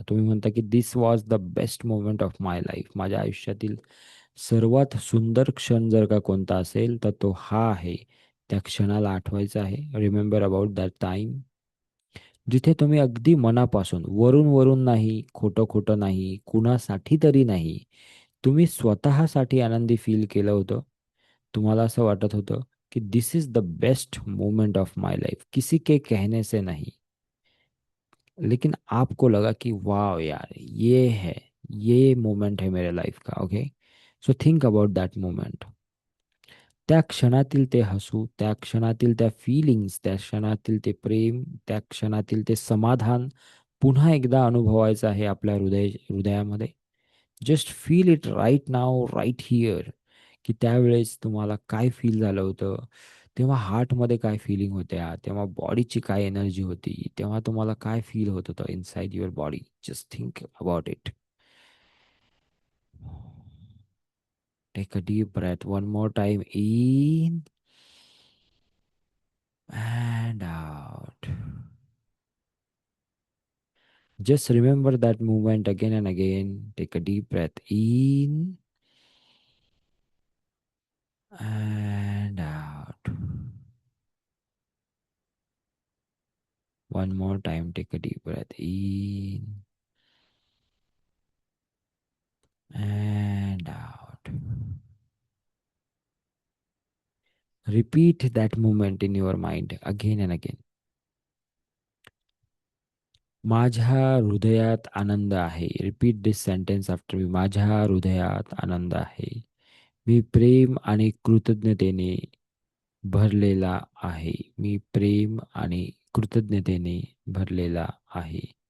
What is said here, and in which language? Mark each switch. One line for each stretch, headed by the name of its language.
Marathi: तुम्ही म्हणता की
English: This was the best moment of my life.
Marathi: माझ्या आयुष्यातील सर्वात सुंदर क्षण जर का कोणता असेल तर तो हा आहे. त्या क्षणाला आठवायचं आहे.
English: remember about that time,
Marathi: जिथे तुम्ही अगदी मनापासून, वरून वरून नाही, खोटं खोटं नाही, कुणासाठी तरी नाही, तुम्ही स्वतःसाठी आनंदी फील केलं होतं. तुम्हाला असं वाटत होतं की
English: this is the best moment of my life,
Hindi: किसी के कहने से नहीं, लेकिन आपको लगा कि वाह यार, ये मोमेंट है मेरे लाइफ का.
English: Okay, so think about that moment.
Marathi: त्या क्षणातील ते हसू, त्या क्षणातील त्या फीलिंग्स, त्या क्षणातील ते प्रेम, त्या क्षणातील ते समाधान पुन्हा एकदा अनुभवायचं आहे आपल्या हृदयामध्ये.
English: Just feel it right now, right here.
Marathi: की त्यावेळेस तुम्हाला काय फील झालं होतं, तेव्हा हार्टमध्ये काय फिलिंग होत्या, तेव्हा बॉडीची काय एनर्जी होती, तेव्हा तुम्हाला काय फील होत होतं
English: Inside your body. Just think about it. Take a deep breath one more time in and out. Just remember that movement again and again. Take a deep breath in and out. One more time, take a deep breath in and out. Repeat that movement in your mind again and again.
Marathi: माझ्या हृदयात आनंद आहे.
English: Repeat this sentence after me.
Marathi: माझ्या हृदयात आनंद आहे. मी प्रेम आणि कृतज्ञतेने भरलेला आहे. मी प्रेम आणि कृतज्ञतेने भरलेला आहे.